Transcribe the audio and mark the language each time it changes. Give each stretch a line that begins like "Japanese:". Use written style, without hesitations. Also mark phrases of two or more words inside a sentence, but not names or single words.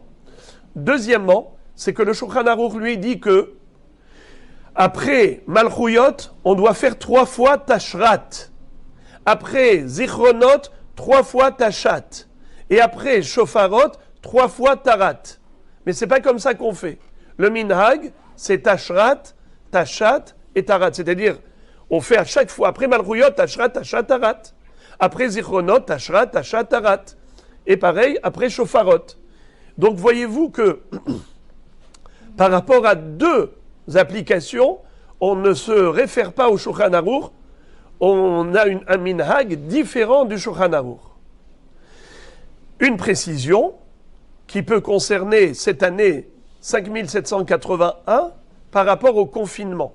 French: Deuxièmement, c'est que le Shulchan Aruch lui dit que après Malchuyot, on doit faire 3 fois Tashrat. Après Zichronot, 3 fois Tashat. Et après Shofarot, 3 fois Tarat. Mais c'est pas comme ça qu'on fait. Le Minhag, c'est Tashrat, Tashat et Tarat. C'est-à-dire, on fait à chaque fois, après Malchuyot, Tashrat, Tashat, Tarat. Après Zichronot, Tashrat, Tashat, Tarat. Et pareil, après Shofarot. Donc voyez-vous que, par rapport à 2 applications, on ne se réfère pas au Shulchan Aruch on a un minhag différent du Shulchan Aruch. Une précision qui peut concerner cette année 5781 par rapport au confinement.